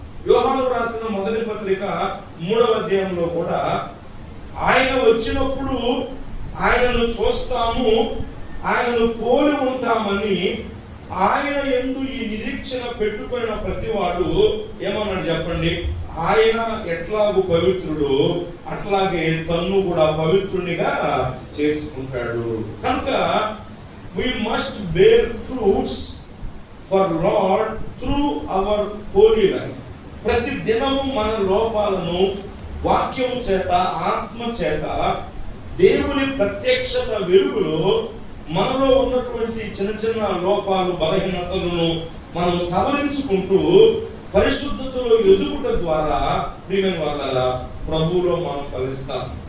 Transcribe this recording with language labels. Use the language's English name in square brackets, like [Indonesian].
[Telugu] యోహాను రాసిన మొదటి పత్రిక 3వ అధ్యాయంలో కూడా ఆయన వచ్చినప్పుడు ఆయనను చూస్తాము, ఆయనను పోలి ఉంటామని ఆయన యందు ఈ నిరీక్షణ పెట్టుకున్న ప్రతివాడు ఏమన్నాడు చెప్పండి? ఆయన ఎట్లాగూ పవిత్రుడు అట్లాగే తన్ను కూడా పవిత్రునిగా చేసుకుంటాడు. [English] కనుక we must bear fruits for Lord through our holy life. [Telugu] ప్రతి దినము మన లోపాలను వాక్యము చేత, ఆత్మ చేత, దేవుని ప్రత్యక్షత వెలుగులో మనలో ఉన్నటువంటి చిన్న చిన్న లోపాలు, బలహీనతలను మనం సవరించుకుంటూ పరిశుద్ధతలో ఎదుగుట ద్వారా ప్రియమైన వాళ్ళ ప్రభువులో మనం ఫలిస్తాం.